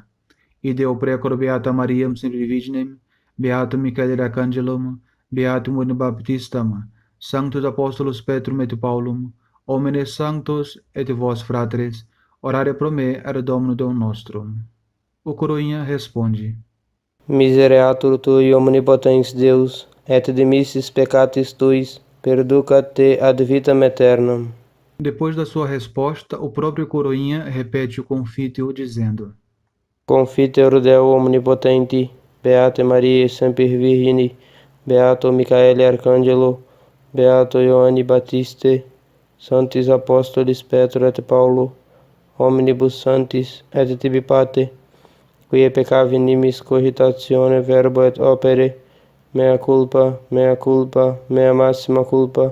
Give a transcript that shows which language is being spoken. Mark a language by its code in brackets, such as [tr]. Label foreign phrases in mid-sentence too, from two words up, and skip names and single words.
[la] Ideo precor Beata Mariam sempre Virginem, Beato Michael Arcangelum, Beatum Ioanne Baptistam, Sanctus Apostolos Petrum et Paulum, Homines sanctos et vos fratres, orare pro me ad Dominum Deum nostrum. [pt] O coroinha responde: [la] Misereatur tui omnipotens Deus, et dimissis peccatis tuis, perducat te ad vitam aeternam. [pt] Depois da sua resposta, o próprio coroinha repete o confítio dizendo: [la] Confiteor Deo omnipotenti, Beate Mariae semper Virgine, Beato Michaele Arcangelo, Beato Ioanne Baptiste, Sanctis Apostolis Petro et Paulo, omnibus sanctis et tibi Pate, quia peccavi nimis cogitatione verbo et opere, mea culpa, mea maxima culpa.